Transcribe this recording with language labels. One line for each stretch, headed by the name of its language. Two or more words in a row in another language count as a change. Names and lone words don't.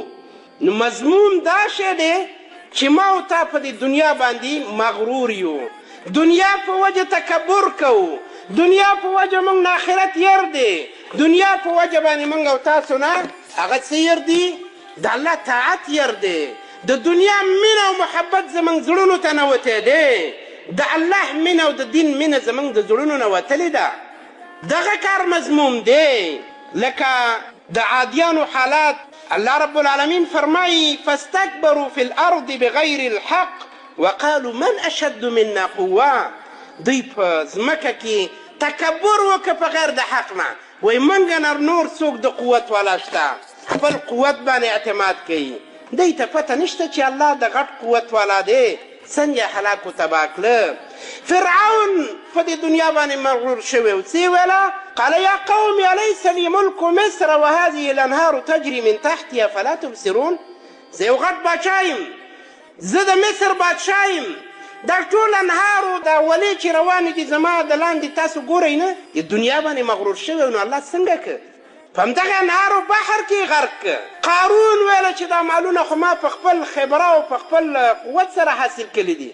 Pashto: نو مضمون دا شی دی چې ما او تا په دې دنیا باندې مغرور یو، دنیا په وجه تکبر کوو، دنیا په وجه موږ نه آخرت ير دی، دنیا په وجه باندې موږ او تاسو نه هغه څه ير دی، د الله طاعت ير دی. د دنیا مینه او محبت زموږ زړونو ته نوتی دی، د الله مینه او د دین مینه زموږ د زړونو نه وتلې ده. دغه کار مضموم دی. لکه د عادیانو حالات الله رب العالمین فرمایي
Arabic: فاستكبروا في الارض بغیر الحق وقالوا من اشد منا قوه.
Pashto: دوی په ځمکه کې تکبر وکړه په غیر د حق نه، وایي موږ نه نور څوک د قوت والا شته، خپل قوت باندې اعتماد کوي. دوی ته پته نشته چې الله د غټ قوت والا دی، څنګه هلاک و تباه کړه. فرعون په دې دنیا باندې مغرور شوی و، څه ویله؟
Arabic: قال يا قوم أليس لي ملك مصر وهذه الأنهار تجري من تحتي أفلا تبصرون.
Pashto: زه یو غټ باچا یم، زه د مصر باچا یم، دا ټول انهارو دا ولې چې روانې دي زما د لاندې تاسو ګورئ نه. د دنیا باندې مغرور شوی نو الله څنګه که په همدغه انهارو بحر کې غرق که. قارون ویله چې دا مالونه خو ما په خپل خبره او په خپل قوت سره حاصل کړي دي.